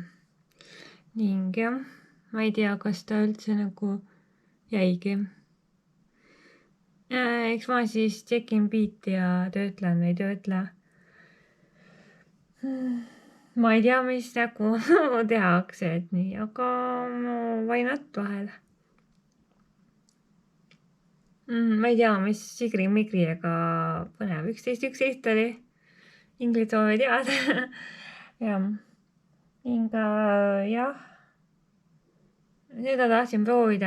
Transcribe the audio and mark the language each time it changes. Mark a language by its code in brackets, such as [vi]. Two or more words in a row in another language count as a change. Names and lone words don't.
[et] Ning jah, ma ei tea, kas ta üldse nagu jäigi. Eks ma siis tšekin biiti ja töötlen või ei töötle. Ma ei tea, mis nagu tehakse, et nii, aga no [en] why not [et] vahel. Ma ei tea, mis Sigri-Migri ega põnev 11.11 oli. Ingrid soovib teada. Jah. Ning jah. Seda tahtsin proovida.